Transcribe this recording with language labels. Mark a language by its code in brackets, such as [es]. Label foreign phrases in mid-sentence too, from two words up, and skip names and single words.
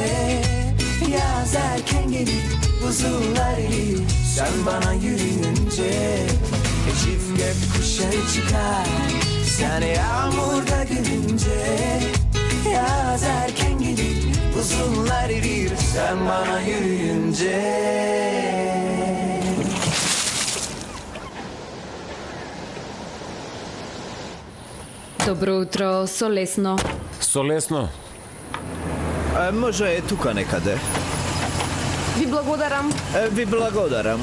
[tr] Yaz erken gelir buzullar erir sen bana yürüyünce. Çift gökkuşağı çıkar sen yağmurda gülünce. Yaz erken gelir buzullar erir sen bana yürüyünce. [mk] Добро утро, со лесно. Со лесно. Може е тука некаде. Ви благодарам. Ви благодарам.